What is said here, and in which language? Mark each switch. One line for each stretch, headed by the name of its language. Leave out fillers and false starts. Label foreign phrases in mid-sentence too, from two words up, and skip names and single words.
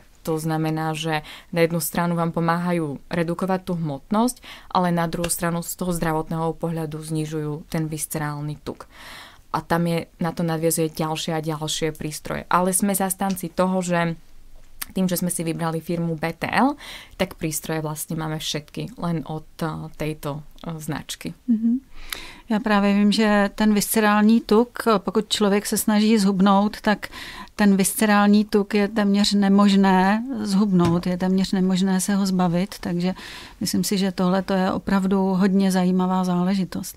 Slovak: To znamená, že na jednu stranu vám pomáhajú redukovať tú hmotnosť, ale na druhú stranu z toho zdravotného pohľadu znižujú ten viscerálny tuk. A tam na to nadviazuje ďalšie a ďalšie prístroje. Ale sme zastanci toho, že tým, že sme si vybrali firmu BTL, tak prístroje vlastne máme všetky, len od tejto značky.
Czech: Já právě vím, že ten viscerální tuk, pokud člověk se snaží zhubnout, tak ten viscerální tuk je téměř nemožné zhubnout, je téměř nemožné se ho zbavit, takže myslím si, že tohle je opravdu hodně zajímavá záležitost.